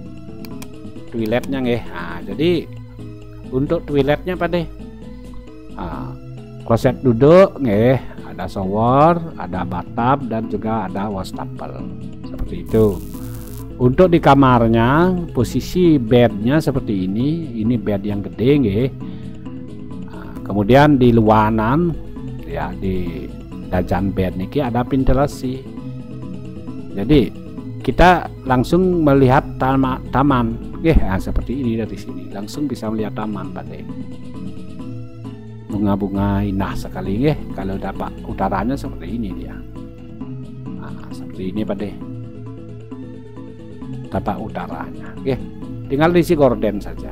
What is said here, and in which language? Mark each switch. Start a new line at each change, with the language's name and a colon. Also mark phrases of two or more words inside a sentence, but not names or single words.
Indonesian: Toiletnya Nah jadi untuk toiletnya Pak De, kloset duduk ada shower, ada bathtub, dan juga ada wastafel seperti itu. Untuk di kamarnya posisi bednya seperti ini bed yang gede kemudian di luaran ya, di dajan bed niki ada ventilasi. Jadi kita langsung melihat taman seperti ini. Dari sini langsung bisa melihat taman Pak De. Bunga-bunga indah sekali kalau dapat utaranya seperti ini dia. Nah, seperti ini Pak De, tata utaranya tinggal diisi gorden saja.